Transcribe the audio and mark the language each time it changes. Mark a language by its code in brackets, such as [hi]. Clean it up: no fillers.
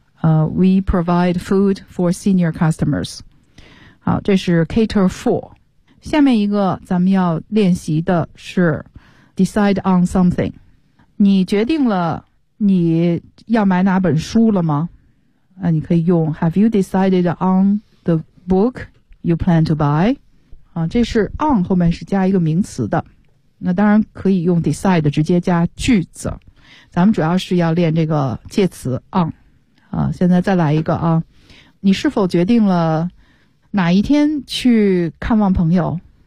[en] We provide food for senior customers. [zh] 好，这是 [en] cater for. [zh] 下面一个咱们要练习的是 decide on something. 你决定了你要买哪本书了吗？那你可以用 [en] Have you decided on the book you plan to buy? [zh] 啊，这是 on 后面是加一个名词的。那当然可以用 decide 直接加句子，咱们主要是要练这个介词 on 啊。现在再来一个啊，你是否决定了哪一天去看望朋友？